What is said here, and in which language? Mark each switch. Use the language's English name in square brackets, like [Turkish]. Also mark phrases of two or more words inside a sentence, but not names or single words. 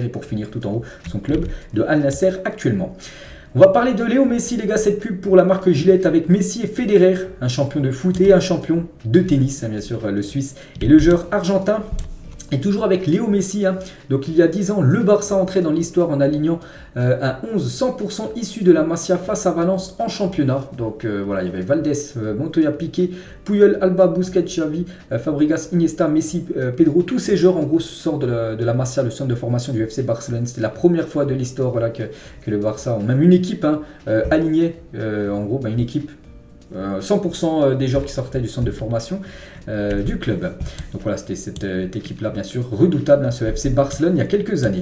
[French] Et pour finir tout en haut, son club de Al Nasser actuellement. On va parler de Léo Messi, les gars, cette pub pour la marque Gillette avec Messi et Federer, un champion de foot et un champion de tennis, bien sûr, le Suisse et le joueur argentin. Et toujours avec Léo Messi, donc il y a 10 ans, le Barça entrait dans l'histoire en alignant un 11 100% issu de la Masia face à Valence en championnat. Donc voilà, il y avait Valdés, Montoya, Piqué, Puyol, Alba, Busquets, Xavi, Fabregas, Iniesta, Messi, Pedro. Tous ces joueurs en gros sortent de la Masia, le centre de formation du FC Barcelone. C'était la première fois de l'histoire voilà, que le Barça, même une équipe alignée, en gros une équipe. 100% des joueurs qui sortaient du centre de formation du club. Donc voilà, c'était cette équipe-là, bien sûr, redoutable, ce FC Barcelone, il y a quelques années.